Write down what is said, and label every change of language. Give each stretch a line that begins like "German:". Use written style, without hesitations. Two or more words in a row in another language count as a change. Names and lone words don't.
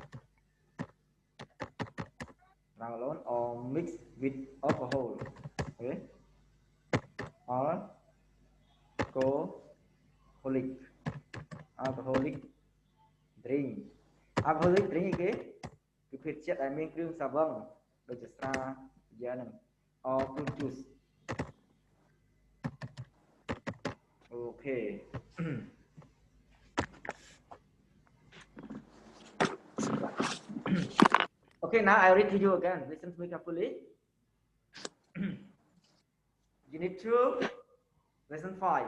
English: Drunk alone or mixed with alcohol. Okay? Or alcoholic drink. Alcoholic drink
Khmer: គេគឺភេទជ្ជៈដែលមានគ្រឿងស្រវឹងដូចជាស្រាយ៉ាងហ្នឹង
English: or fruit juice. Okay. Okay, now I read to you again. Listen to me carefully. Unit 2, lesson 5.